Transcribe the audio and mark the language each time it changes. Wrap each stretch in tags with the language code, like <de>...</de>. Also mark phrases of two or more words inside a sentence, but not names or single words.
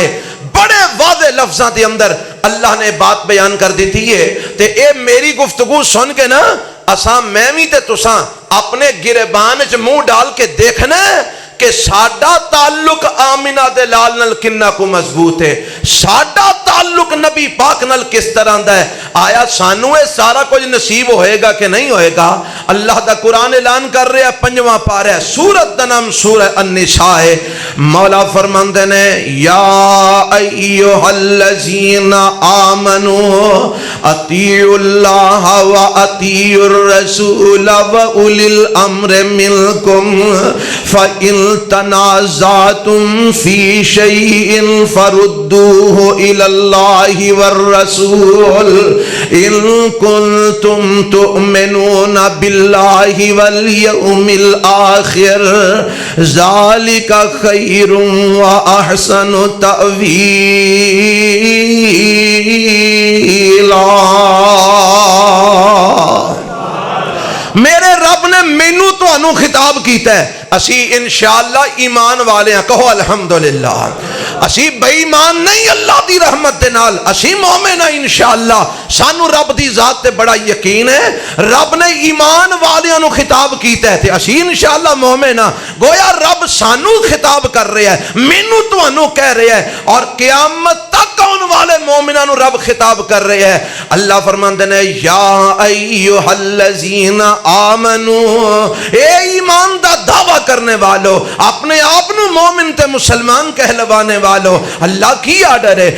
<pa>بڑے واضح لفظاں دے اندر اللہ نے بات بیان کر دیتی ہے تے اے میری گفتگو سن کے نا اساں میں بھی تے تساں اپنے گریبان وچ منہ ڈال کے دیکھنا کہ ساڈا تعلق آمنہ دے لال نال کنا کو مضبوط ہے، ساڈا تعلق نبی پاک نال کس طرح دا ہے، آیا سانو اے سارا کچھ نصیب ہوئے گا کہ نہیں ہوئے گا؟ اللہ دا قرآن اعلان کر رہے ہیں 5واں پارہ ہے، سورت دا نام سورہ النساء ہے۔ مولا فرماندے نے</pa> <ar>یا ایھا الذین آمنوا اطیعوا اللہ و اطیعوا الرسول و اولی الامر منکم فإن تنازعتم في شيء فردوه إلى الله والرسول إن كنتم تؤمنون بالله واليوم الآخر ذلك خير وأحسن تأويلا۔</ar> <pa>میرے رب نے مینوں تانوں خطاب کیتا ہے، اسی انشاءاللہ ایمان والے ہیں، کہو الحمدللہ۔ اسی بے ایمان نہیں اللہ دی رحمت دے نال، اسی مومن ہیں انشاءاللہ۔ سانو رب دی ذات تے بڑا یقین ہے، رب نے ایمان والیاں نو خطاب کیتا ہے تے اسی انشاءاللہ مومن ہیں۔ گویا رب سانو خطاب کر رہا ہے، مینوں تانوں کہہ رہا ہے، اور قیامت تک آن والے مومناں نو رب خطاب کر رہا ہے۔ اللہ فرماندے نے</pa> <ar>یا ایھا الذین آمنو،</ar> <pa>اے ایمان دا دعویٰ کرنے والو، اپنے آپ نو مومن تے مسلمان کہلوانے والو، اللہ کی آرڈر ہے؟</pa>